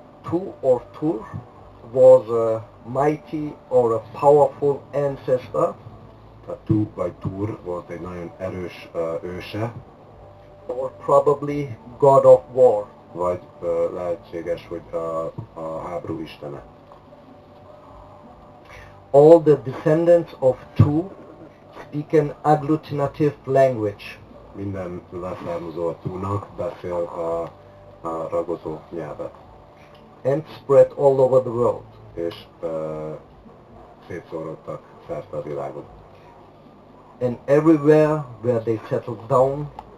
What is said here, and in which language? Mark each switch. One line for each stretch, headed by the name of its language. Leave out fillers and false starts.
English: Tu or Tur was a mighty or a powerful ancestor.
Hungarian: Tehát Tu vagy Tur volt egy nagyon erős őse,
English: or probably god of war.
Hungarian: vagy lehetséges, hogy a háború istene.
English: All the descendants of Tu speak an agglutinative language.
Hungarian: Minden leszármazó a Túnak beszél a ragozó nyelvet.
English: And spread all over the world.
Hungarian: És szétszórodtak szerte a világon.
English: And everywhere where they settled down,